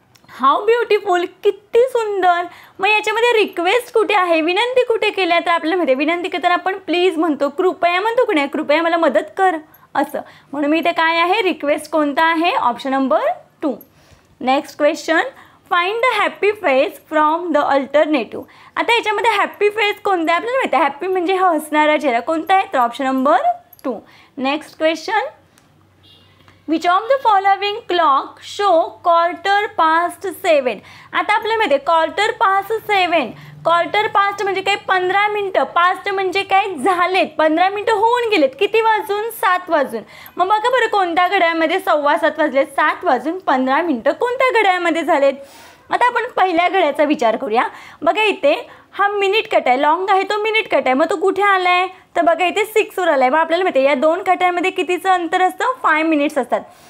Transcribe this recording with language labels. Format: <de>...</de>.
<en>how beautiful</en> <mr>किती सुंदर. मग याच्यामध्ये रिक्वेस्ट कुठे आहे, विनंती कुठे केल्या, तर आपल्याला माहिती आहे विनंती करताना आपण प्लीज म्हणतो, कृपया म्हणतो की नाही, कृपया मला मदत कर असं. म्हणून मी इथे काय आहे, रिक्वेस्ट कोणता आहे, option number 2.</mr> <en>Next question, find the happy face from the alternative.</en> <mr>आता याच्यामध्ये हॅपी फेस कोणता आहे आपल्याला माहिती आहे, हॅपी म्हणजे हसणारा चेहरा कोणता आहे, तर option number 2.</mr> <en>Next question, which of the following clock show 7:15.</en> <mr>आता आपल्याला माहिती आहे 7:15. 7:15 म्हणजे काय, 15 मिनटं. पास्ट म्हणजे काय, झालेत, 15 मिनटं होऊन गेलेत. किती वाजून, 7 वाजून. मग बघा बरं कोणत्या घड्याळामध्ये 7:15 वाजलेत, 7:15 कोणत्या घड्याळामध्ये झालेत. आता आपण पहिल्या घड्याचा विचार करूया. बघा इथे हा मिनिट कट आहे, लॉंग आहे तो मिनिट कट आहे, मग तो कुठे आला आहे, तर बघा इथे 6 वर आला आहे. मग आपल्याला माहिती आहे या दोन कटांमध्ये कितीचं अंतर असतं, 5 मिनिट्स असतात.</mr>